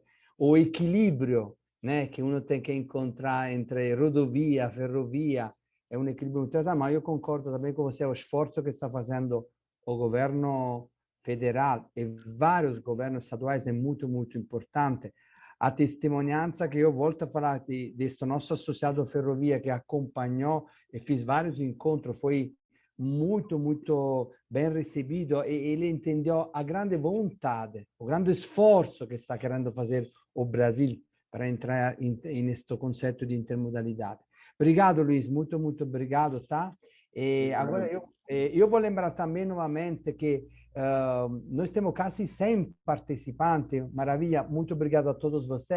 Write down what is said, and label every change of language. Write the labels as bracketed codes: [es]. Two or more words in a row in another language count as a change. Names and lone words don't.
[pt] O equilíbrio, né, que uno tem que encontrar entre rodovia, ferrovia, é um equilíbrio muito importante, mas eu concordo também com você, o esforço que está fazendo o governo federal e vários governos estaduais é muito, muito importante. [it] A testimonianza che io volto a [pt] falar [it] di questo nostro associato ferrovia che accompagnò [pt] e fez vários encontros, foi muito, muito bem recebido e ele entendeu a grande vontade, o grande esforço que está querendo fazer o Brasil para entrar neste conceito de intermodalidade. Obrigado, Luiz, muito, muito obrigado, tá? E agora eu vou lembrar também novamente que nós temos quase 100 participantes, maravilha, muito obrigado a todos vocês.